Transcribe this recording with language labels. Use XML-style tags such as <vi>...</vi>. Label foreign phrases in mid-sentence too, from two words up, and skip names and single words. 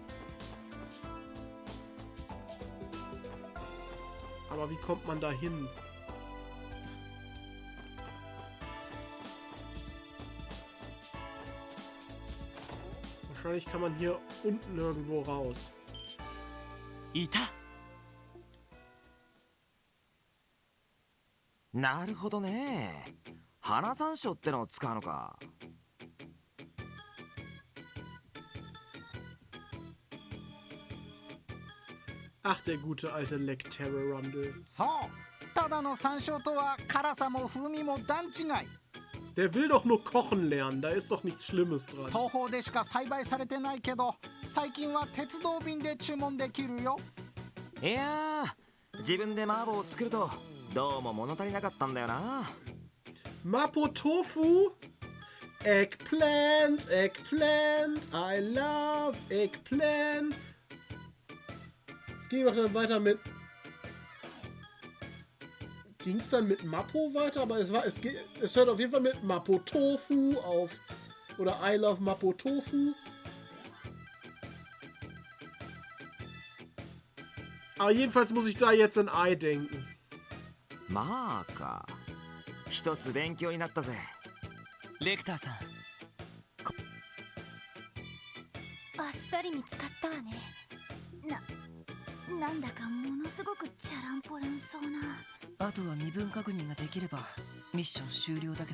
<de>Aber wie kommt man da hin? Wahrscheinlich kann man hier unten irgendwo raus.</de> <ja>Ita. なるほどね。花山椒ってのを使うのか。</ja> <de>Ach, der gute alte Lecterra-Rundle.</de> <ja>そう、ただの山椒とは辛さも風味も段違い。</ja> <de>Der will doch nur kochen lernen, da ist doch nichts Schlimmes dran.</de> <ja>東方でしか栽培されてないけど、最近は鉄道便で注文できるよ。いやー、自分で麻婆を作るとどうも物足りなかったんだよな。</ja> <en>Mapo Tofu? Eggplant, Eggplant, I love Eggplant.</en> <de>Es ging doch dann weiter mit... Ging es dann mit Mapo weiter? Aber es hört auf jeden Fall mit Mapo Tofu auf.</de> <en>Oder I love Mapo Tofu.</en> <de>Aber jedenfalls muss ich da jetzt an Ei denken.</de> <ja>まあか。一つ勉強になったぜ。レクターさん、あっさり見つかったわね。なんだかものすごくチャランポランそうな。あとは身分確認ができればミッション終了だけど。</ja>